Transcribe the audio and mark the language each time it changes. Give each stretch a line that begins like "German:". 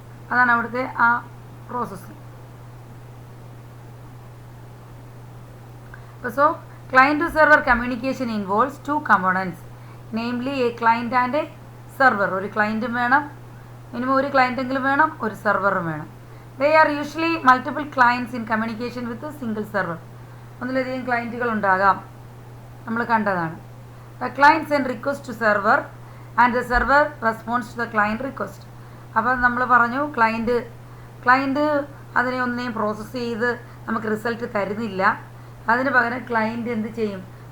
Malayalam: അതാണ് അവിടുത്തെ ആ process.
English: So client to server communication involves 2 components, namely a client and a server.
Malayalam: ഒരു ക്ലയൻറ്റും വേണം, മിനിമം ഒരു ക്ലയൻറ്റെങ്കിലും വേണം, ഒരു സെർവറും വേണം.
English: They are usually multiple clients in communication with a single server.
Malayalam: ഒന്നിലധികം ക്ലയൻറ്റുകൾ ഉണ്ടാകാം, നമ്മൾ കണ്ടതാണ്.
English: The client send request to server and the server responds to the client request.
Malayalam: അപ്പോൾ നമ്മൾ പറഞ്ഞു ക്ലയൻറ്റ് അതിനെ ഒന്നിനെയും പ്രോസസ്സ് ചെയ്ത് നമുക്ക് റിസൾട്ട് തരുന്നില്ല. അതിന് പകരം ക്ലയൻറ്റ് എന്ത് ചെയ്യും?